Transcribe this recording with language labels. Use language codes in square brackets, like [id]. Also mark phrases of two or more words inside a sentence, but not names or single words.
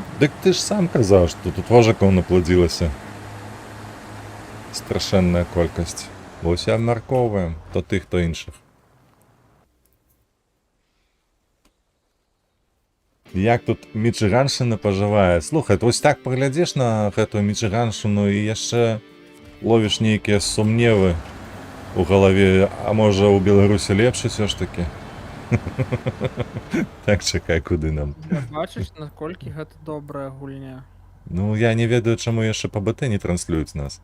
[uk] Так ти ж сам казав, що тут вожиків наплодилося. Страшенна кількість. Бо всі обмірковуємо, то тих, то інших. Як тут Мічиганщина поживає? [be] Слухай, ось так поглядиш на гэту Мічиганщину і яшчэ ловіш нейкія сумневы у галаве, а можа у Беларусі лепш усё ж такі? Так, чакай, куды нам? Бачиш, наколькі гэта добрая гульня. Ну, я не ведаю, чаму яшчэ па БТ не транслююць нас.